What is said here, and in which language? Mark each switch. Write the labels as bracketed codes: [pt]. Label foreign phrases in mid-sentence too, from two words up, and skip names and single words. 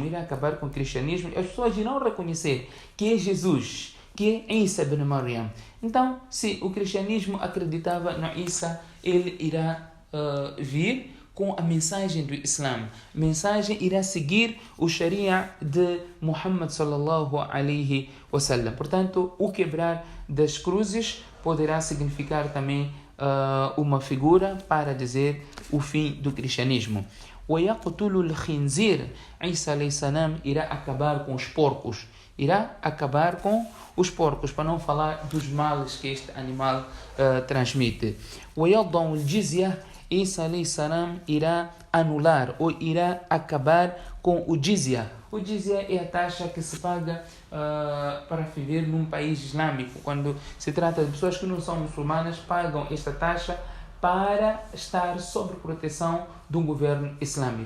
[pt] Irá acabar com o cristianismo. As pessoas irão reconhecer que é Jesus, que é Isa ibn Maryam. Então, se o cristianismo acreditava no Isa, ele irá vir com a mensagem do Islã. A mensagem irá seguir o Sharia de Muhammad [ar] صلى الله عليه وسلم. [pt] Portanto, o quebrar das cruzes poderá significar também uma figura para dizer o fim do cristianismo. [ar] وَيَقْتُلُ الْخِنْزِيرِ, [pt] Isa [ar] عليه السلام [pt] irá acabar com os porcos. Irá acabar com os porcos, para não falar dos males que este animal transmite. [ar] وَيَضَعُ الْجِزْيَةِ, [pt] Isa [ar] عليه السلام [pt] irá anular ou irá acabar com o jizya. O jizya é a taxa que se paga para viver num país islâmico. Quando se trata de pessoas que não são muçulmanas, pagam esta taxa para estar sob proteção de um governo islâmico.